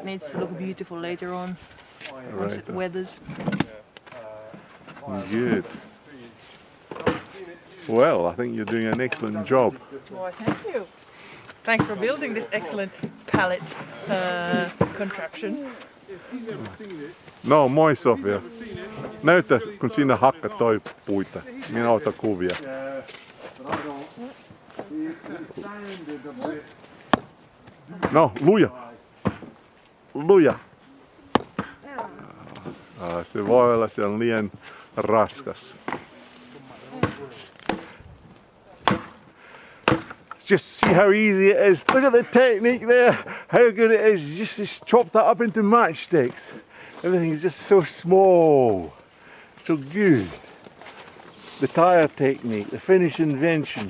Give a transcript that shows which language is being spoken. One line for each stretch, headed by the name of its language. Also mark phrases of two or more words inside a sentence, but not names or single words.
English: it needs to look beautiful later on once Right. it weathers. Good. Well, I think you're doing an excellent job. Why, thank you. Thanks for building this excellent pallet contraption.
Finnish: No, moi Sofia. Näytä, kun siinä hakkatoi puita. Minä otan kuvia. No, luja. Luja. Se voi olla, se on liian raskas.
English: Just see how easy it is. Look at the technique there. How good it is. Just chop that up into matchsticks. Everything is just so small. So good. The tyre technique, the Finnish invention.